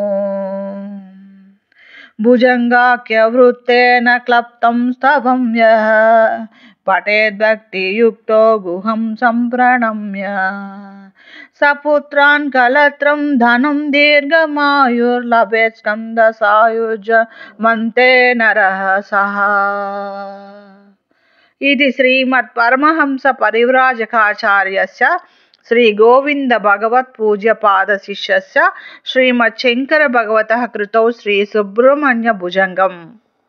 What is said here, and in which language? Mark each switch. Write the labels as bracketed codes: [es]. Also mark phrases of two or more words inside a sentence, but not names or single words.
[sa] भुजङ्गाख्यवृत्तेन क्लप्तं स्तवं यः पठेद्भक्तियुक्तो गुहं सम्प्रणम्य सपुत्रान् कलत्रं धनं दीर्घमायुर्लभेत् स्कन्दसायुज्यमन्ते नरः सः। ఇది శ్రీమద్ పరమహంస పరివ్రాజకాచార్యస్య శ్రీ గోవింద భగవత్ పూజ్య పాద శిష్యస్య శ్రీమద్ శంకర భగవతః కృతౌ శ్రీ సుబ్రహ్మణ్య భుజంగం।